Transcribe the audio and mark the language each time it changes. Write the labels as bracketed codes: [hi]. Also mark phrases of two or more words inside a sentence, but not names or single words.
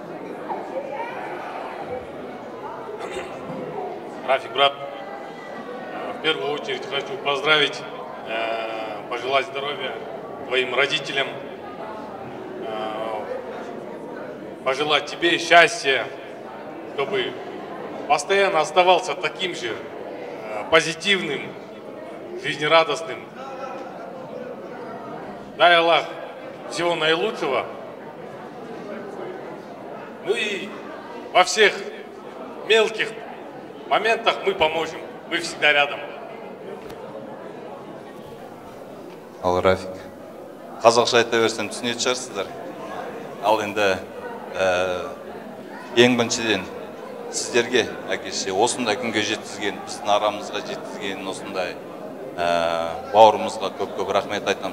[ru] Рафик, брат, в первую очередь хочу поздравить, пожелать здоровья твоим родителям, пожелать тебе счастья, чтобы постоянно оставался таким же позитивным, жизнерадостным. Дай Аллах всего наилучшего. Ну и во всех мелких моментах мы поможем. Мы всегда рядом. [kk] Ал Рафик, қазақша айта берсем түсінетін шығарсыздар. Ал енді ең біріншіден сіздерге әкеше осындай күнге жеткізген, біздің арамызға жеткізген осындай бауырымызға көп рахмет айтамын.